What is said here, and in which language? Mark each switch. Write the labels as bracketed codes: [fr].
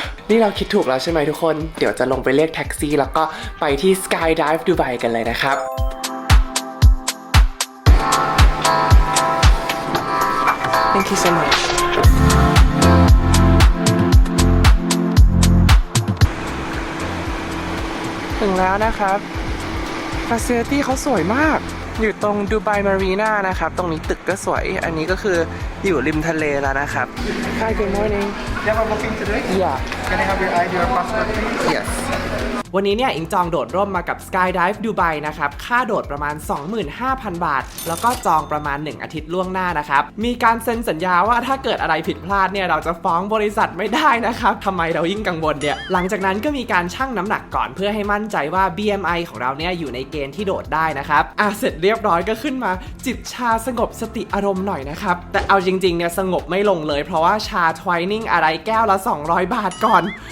[th] นี่เราคิดถูกแล้วใช่ไหมทุกคนเดี๋ยวจะลงไปเรียกแท็กซี่แล้วก็ไปที่ Skydive Dubai กันเลยนะครับ [en] Thank you so much [th] ถึงแล้วนะครับ Facility เขาสวยมากอยู่ตรงดูไบมารีนานะครับตรงนี้ตึกก็สวยอันนี้ก็คืออยู่ริมทะเลแล้วนะครับ [en] Hi good morning You have a booking today? Yeah Can I have your ID or passport, please? [th] Yes วันนี้เนี่ยอิงจองโดดร่มมากับ Skydive Dubai นะครับค่าโดดประมาณ 25,000 บาทแล้วก็จองประมาณ1อาทิตย์ล่วงหน้านะครับมีการเซ็นสัญญาว่าถ้าเกิดอะไรผิดพลาดเนี่ยเราจะฟ้องบริษัทไม่ได้นะครับทำไมเรายิ่งกังวลเนี่ยหลังจากนั้นก็มีการชั่งน้ำหนักก่อนเพื่อให้มั่นใจว่า BMI ของเราเนี่ยอยู่ในเกณฑ์ที่โดดได้นะครับเสร็จเรียบร้อยก็ขึ้นมาจิบชาสงบสติอารมณ์หน่อยนะครับแต่เอาจริงๆเนี่ยสงบไม่ลงเลยเพราะว่าชาทไวนิ่งอะไรแก้วละ200 บาทก่อน